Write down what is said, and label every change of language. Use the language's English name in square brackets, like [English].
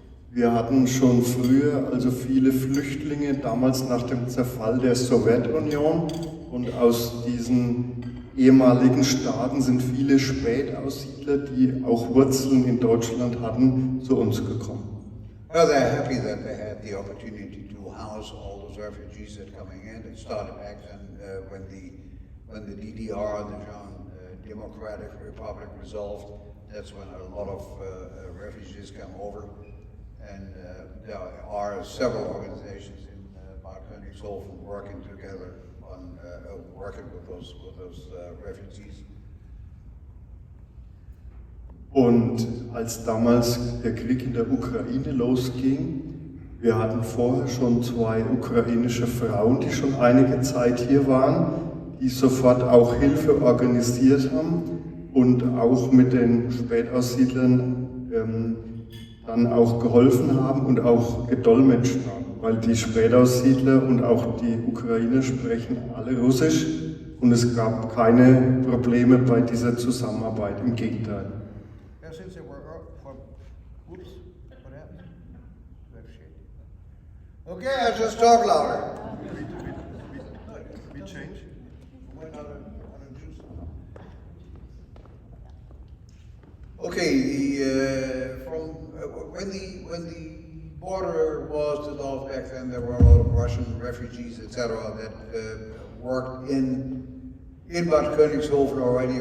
[German] Wir hatten schon früher also viele Flüchtlinge, damals nach dem Zerfall der Sowjetunion, und aus diesen ehemaligen Staaten sind viele Spätaussiedler, die auch Wurzeln in Deutschland hatten, zu uns gekommen. [English] Well, they're happy that they had the opportunity to house all those refugees that are coming in. It started back then when the DDR, the Democratic Republic, dissolved. That's when a lot of refugees come over, and there are several organizations in Bad Konigshofen working together on working with those refugees. [German] Und als damals der Krieg in der Ukraine losging, wir hatten vorher schon 2 ukrainische Frauen, die schon einige Zeit hier waren, die sofort auch Hilfe organisiert haben und auch mit den Spätaussiedlern dann auch geholfen haben und auch gedolmetscht haben, weil die Spätaussiedler und auch die Ukrainer sprechen alle Russisch, und es gab keine Probleme bei dieser Zusammenarbeit, im Gegenteil. [English] Since they were from, oops, what happened? Okay, I just talk louder. We change. Okay, from when the border was dissolved back then, there were a lot of Russian refugees, etc., that worked in Bad Konigshofen already.